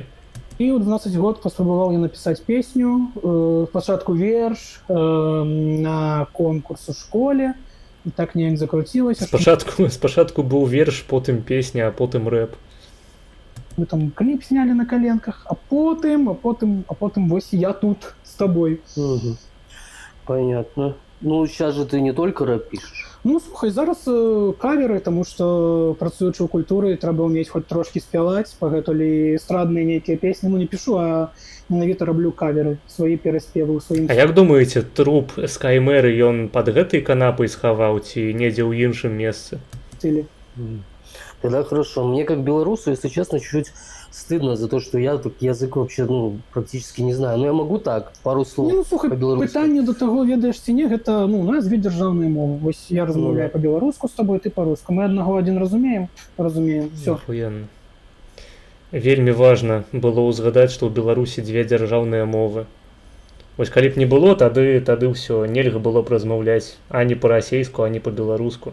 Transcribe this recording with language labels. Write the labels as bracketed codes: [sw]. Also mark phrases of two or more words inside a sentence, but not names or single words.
[be] І ў 12 год паспрабаваў я напісаць песню, спачатку верш на конкурс у школе, і так неяк закруцілася. Спачатку быў верш, потым песня, а потым рэп. Мы там кліп снялі на каленках, а потым вось я тут з табой. [ru] Понятно. Ну, сейчас же ты не только рэп пишешь. [be] Ну, слухай, зараз каверы, таму што працуючы ў культуры, трэба ўмець хоць трошкі спяваць, пагэтулі эстрадныя нейкія песні, ну не пішу, а менавіта раблю каверы, свае пераспевы ў сваім. А як думаеце, труп Скаймеры ён пад гэтай канапай схаваў ці недзе ў іншым месцы? [ru] Тогда хорошо. Мне как белорусу, если честно, чуть-чуть стыдно за то, что я тут язык вообще, практически не знаю. Но я могу так, пару слов [be] Ну, слухай, [ru] по-белорусски. [be] пытанне до таго, ведаеш ці не, гэта, у нас две дзяржаўныя мовы. Вось я размаўляю па-беларуску з табой, ты па-руску. Мы аднаго адзін разумеем, всё. [ru] Ахуенна. [be] Вельмі важна было ўзгадаць, што ў Беларусі дзве дзяржаўныя мовы. Вось калі б не было, тады ўсё, нельга было б размаўляць ані па-расейску, ані па-беларуску.